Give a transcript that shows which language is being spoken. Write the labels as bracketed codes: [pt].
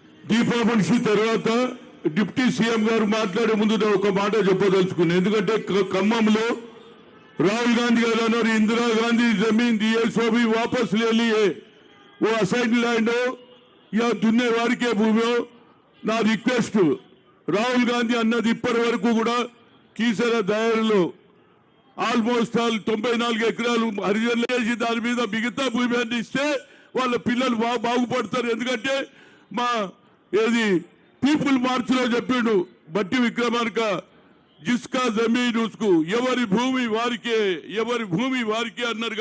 [te] దీపావళి తర్వాత deputy CM గారు మాట్లాడే ముందు నేను ఒక మాట చెప్పదలుచుకున్నాను. ఎందుకంటే ఖమ్మంలో [hi] राहुल गांधी गाరు అన్నారు इंदिरा गांधी जमीन दिए सो भी वापस ले लिए, वो असाइन लैंड हो या दुन्ने वारिके भूमि हो। [te] నా రిక్వెస్ట్, రాహుల్ గాంధీ అన్నది ఇప్పటి వరకు కూడా కీసర దాయర్లో ఆల్మోస్ట్ 94 ఎకరాలు హరిజనులు వేసి దాని మీద మిగతా భూమి అన్ని ఇస్తే వాళ్ళ పిల్లలు బాగుపడతారు. ఎందుకంటే మా ఏది పీపుల్ మార్చ్ లో చెప్పిండు బట్టి విక్రమార్క, [hi] జిస్కా జమీన్ ఉస్కు, [te] ఎవరి భూమి వారికే అన్నారు.